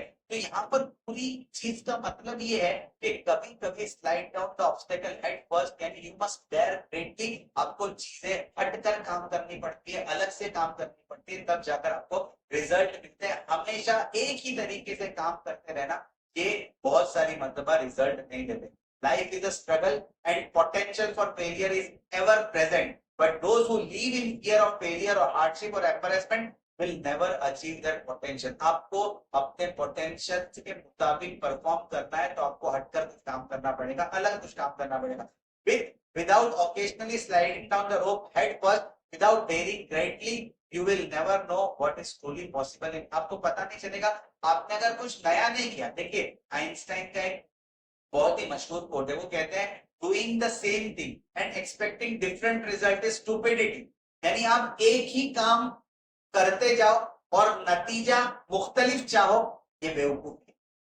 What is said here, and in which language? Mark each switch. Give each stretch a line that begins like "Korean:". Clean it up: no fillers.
Hindi: तो यहाँ पर पूरी चीज का मतलब ये है कि कभी कभी
English: slide down the obstacle head first,
Hindi: यानी
English: You must dare greatly.
Hindi: आपको चीजें हटकर काम करनी पड़ती है, अलग से काम करनी पड़ती है, तब जाकर आपको रिजल्ट मिलते हैं। हमेशा एक ही तरीके से काम करते रहना, ये बहुत सारी मर्तबा रिजल्ट नहीं देते।
English: Life is a struggle and potential for failure is ever present. But those who live in fear of failure or hardship or embarrassment will never achieve their potential.
Hindi: आपको अपने पोटेंशियल के मुताबिक परफॉर्म करना है तो आपको हटकर कुछ काम करना पड़ेगा, अलग कुछ काम करना पड़ेगा।
English: Without occasionally sliding down the rope head first, without daring greatly, you will never know what is truly possible.
Hindi: आपको पता नहीं चलेगा आपने अगर कुछ नया नहीं किया। देखिए आइंस्टाइन का एक बहुत ही मशहूर कोट है, वो कहते हैं
English: Doing the same thing and expecting different result is stupidity.
Hindi: यानी आप एक ही काम करते जाओ और नतीजा मुख्तलिफ चाहो, ये बेवकूफी है।